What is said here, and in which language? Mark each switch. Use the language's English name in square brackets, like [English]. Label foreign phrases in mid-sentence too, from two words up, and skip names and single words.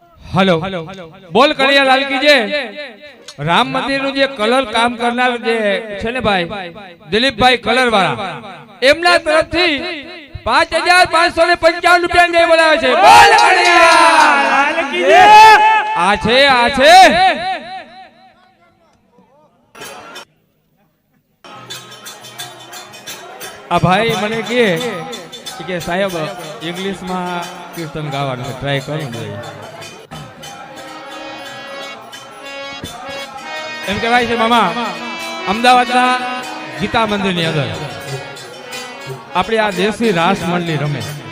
[Hindi] हेलो बोल करिया लाल की जे राम मंदिर [Gujarati] નું જે કલર કામ કરનાર જે છે ને ભાઈ દિલીપભાઈ કલર વાળા એમના તરફથી 5555 રૂપિયા દે બોલાવે છે બોલ કરિયા લાલ કી જે આ છે આ ભાઈ મને કે સાહેબ ઇંગ્લિશ માં કીર્તન ગાવાનું છે ટ્રાય કરું ભાઈ એમ કહેવાય છે મામા અમદાવાદના ગીતા મંદિરની અંદર આપણે આ દેશી રાસ મંડળી રમે